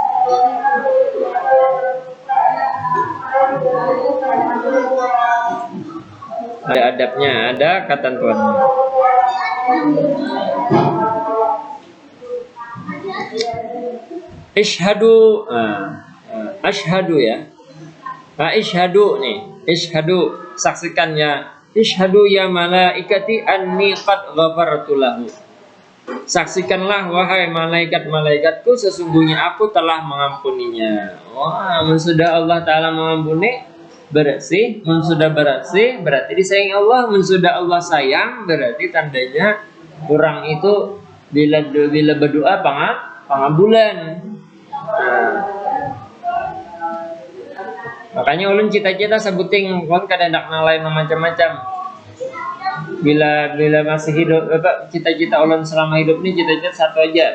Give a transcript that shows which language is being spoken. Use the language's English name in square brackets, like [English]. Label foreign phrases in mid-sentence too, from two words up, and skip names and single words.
[Banjar] Ada adabnya, ada ketentuannya. [Arabic] اشهدوا أشهد يا. [Banjar] Ishhadu nih, ishhadu saksikan ya. [Arabic] اشهدوا يا ملائكتي أني قد غفرت له. [Banjar] Saksikanlah wahai malaikat-malaikatku sesungguhnya aku telah mengampuninya. Wah, sudah Allah Ta'ala mengampuni berarti sudah bersih, berarti disayangi Allah. Sudah Allah sayang berarti tandanya orang itu bila berdoa pangabulan. Makanya ulun cita-cita sebuting kon kadang-kadang nalain macam-macam. Bila masih hidup cita-cita ulun selama hidup ini cita-cita satu aja.